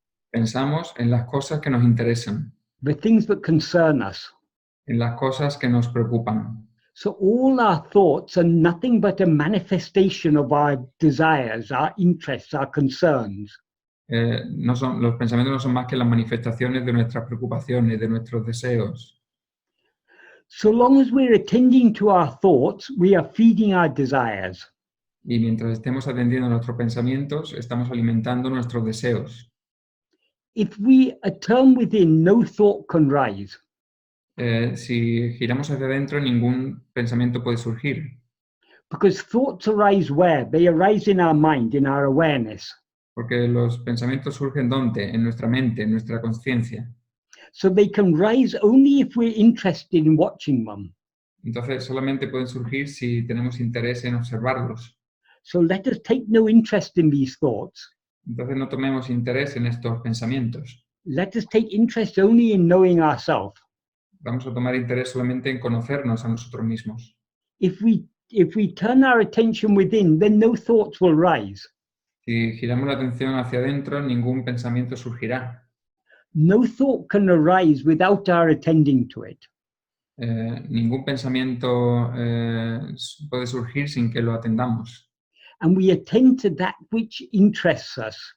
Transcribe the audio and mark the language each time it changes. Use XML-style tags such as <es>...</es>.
<es>Pensamos en las cosas que nos interesan.</es> <en>The things that concern us.</en> <es>En las cosas que nos preocupan.</es> <en>So all our thoughts are nothing but a manifestation of our desires, our interests, our concerns.</en> <es>Los pensamientos no son más que las manifestaciones de nuestras preocupaciones, de nuestros deseos.</es> <en>So long as we're attending to our thoughts, we are feeding our desires.</en> <es>Y mientras estemos atendiendo a nuestros pensamientos, estamos alimentando nuestros deseos.</es> <en>If we turn within, no thought can rise.</en> <es>Si giramos hacia adentro, ningún pensamiento puede surgir.</es> <en>Because thoughts arise where? They arise in our mind, in our awareness.</en> <es>Porque los pensamientos surgen ¿dónde? En nuestra mente, en nuestra conciencia.</es> <en>So they can rise only if we're interested in watching them.</en> <es>Entonces solamente pueden surgir si tenemos interés en observarlos.</es> <en>So let us take no interest in these thoughts.</en> <es>Entonces no tomemos interés en estos pensamientos.</es> <en>Let us take interest only in knowing ourselves.</en> <es>Vamos a tomar interés solamente en conocernos a nosotros mismos.</es> <en>If we turn our attention within, then no thoughts will rise.</en> <es>Si giramos la atención hacia adentro, ningún pensamiento surgirá.</es> <en>No thought can arise without our attending to it.</en> <es>ningún pensamiento puede surgir sin que lo atendamos.</es> <en>And we attend to that which interests us,</en>